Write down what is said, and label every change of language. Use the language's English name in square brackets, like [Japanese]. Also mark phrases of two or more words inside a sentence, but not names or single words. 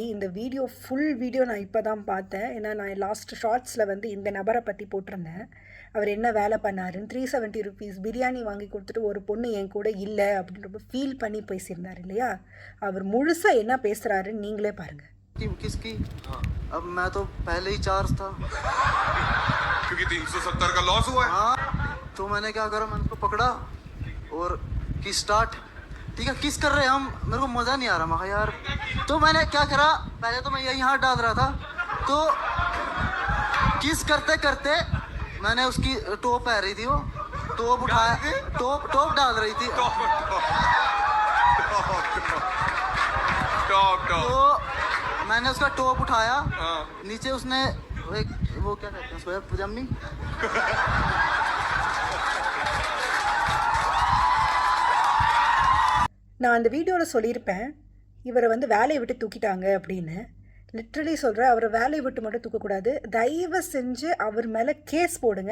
[Tamil] இந்த வீடியோ ஃபுல் வீடியோ நான் இப்போ தான் பார்த்தேன். ஏன்னா நான் லாஸ்ட் ஷார்ட்ஸில் வந்து இந்த நபரை பற்றி போட்டிருந்தேன். அவர் என்ன வேலை பண்ணாருன்னு. 370 ருபீஸ் பிரியாணி வாங்கி கொடுத்துட்டு ஒரு பொண்ணு என் கூட இல்லை அப்படின்னு ரொம்ப ஃபீல் பண்ணி பேசியிருந்தார் இல்லையா? அவர் முழுசாக என்ன பேசுகிறாருன்னு நீங்களே பாருங்கள். [Hindi] किसकी? हाँ। अब मैं तो पहले ही चार्ज था क्योंकि 370 का लॉस हुआ है। हाँ, तो मैंने क्या करा, मैंने उसको पकड़ा और की स्टार्ट। ठीक है, किस कर रहे हैं हम, मेरे को मज़ा नहीं आ रहा। मैं यार, तो मैंने क्या करा, पहले तो मैं यही हाथ डाल रहा था, तो किस करते करते मैंने उसकी टोप पहन रही थी, वो टोप उठाया, टोप डाल रही थी, तो मैंने उसका टॉप उठाया। नीचे उसने एक वो क्या कहते हैं उसको, पजामी। [Tamil] நான் அந்த வீடியோவில் சொல்லியிருப்பேன், இவரை வந்து வேலையை விட்டு தூக்கிட்டாங்க அப்படின்னு. லிட்ரலி சொல்கிறேன், அவரை வேலையை விட்டு மட்டும் தூக்கக்கூடாது. தயவு செஞ்சு அவர் மேலே கேஸ் போடுங்க.